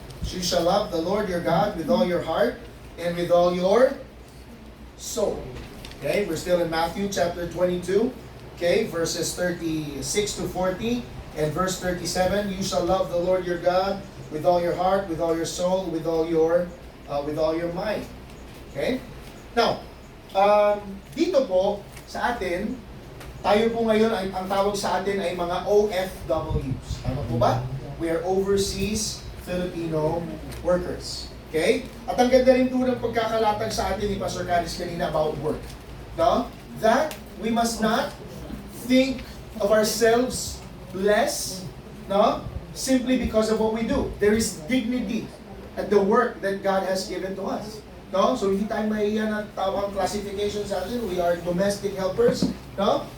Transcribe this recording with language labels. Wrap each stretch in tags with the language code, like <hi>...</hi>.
<en>You shall love the Lord your God with all your heart and with all your soul. Okay, we're still in Matthew chapter 22, okay, verses 36 to 40, and verse 37. You shall love the Lord your God with all your heart, with all your soul, with all your mind. Okay?</en> <tl>Now, dito po sa atin, tayo po ngayon, ang tawag sa atin ay mga OFWs. Tama po ba?</tl> <en>We are overseas Filipino workers. Okay?</en> <tl>At ang ganda rin po ng pagkakalatag sa atin ni Pastor Caris kanina</tl> <en>about work.</en> <tl>No?</tl> <en>That we must not think of ourselves less, no? Simply because of what we do. There is dignity at the work that God has given to us. No?</en> <tl>So hindi tayo mahiya na tawang classification sa atin.</tl> <en>We are domestic helpers.</en> <tl>No?</tl>